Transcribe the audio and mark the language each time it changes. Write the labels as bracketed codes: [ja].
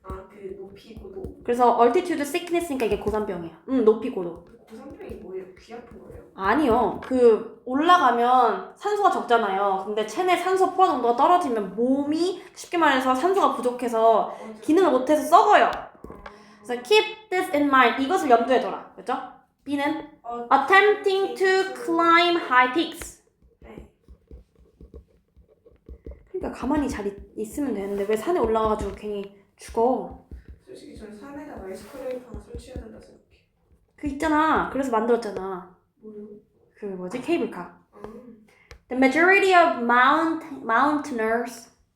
[ko] 그 높이 고도. 그래서 altitude sickness니까 이게 고산병이야. 높이 고도. 고산병이 뭐예요? 귀 아픈 거예요? 아니요. 그 올라가면 산소가 적잖아요. 근데 체내 산소 포화 농도가 떨어지면 몸이 쉽게 말해서 산소가 부족해서 기능을 못해서 썩어요. 그래서 [en] keep this in mind. [ko] 이것을 염두에 둬라. 그렇죠? B는 [en] attempting to climb high peaks. [ko] 네. 그러니까 가만히 잘 있으면 되는데 왜 산에 올라가가지고 괜히 죽어. 솔직히 저는 산에다가 에스컬레이터 하나 설치해야 된다 생각해. 그 있잖아. 그래서 만들었잖아. 뭐요? 그 뭐지? 케이블카. [en] The majority of mountaineers